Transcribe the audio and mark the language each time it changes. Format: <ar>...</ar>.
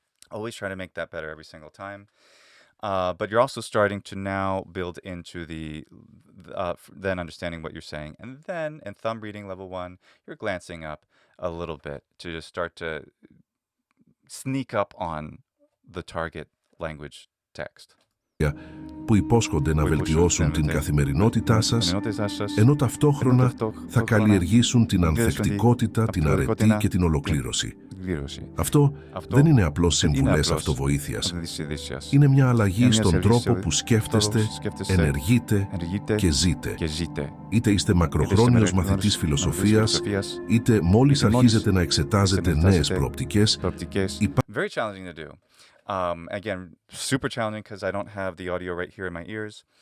<en>Always try to make that better every single time. But you're also starting to now build into then understanding what you're saying. And then in thumb reading level 1, you're glancing up a little bit to just start to sneak up on the target language text.</en> <el>που υπόσχονται να βελτιώσουν την καθημερινότητά σας, ενώ ταυτόχρονα θα καλλιεργήσουν την ανθεκτικότητα, την αρετή και την ολοκλήρωση. Αυτό δεν είναι απλώς συμβουλές αυτοβοήθειας. Είναι μια αλλαγή στον τρόπο που σκέφτεστε, ενεργείτε και ζείτε. Είτε είστε μακροχρόνιος μαθητής φιλοσοφίας, είτε μόλις αρχίζετε να εξετάζετε νέες προοπτικές.</el> <en>Very challenging to do. Again, super challenging because I don't have the audio right here in my ears.</en>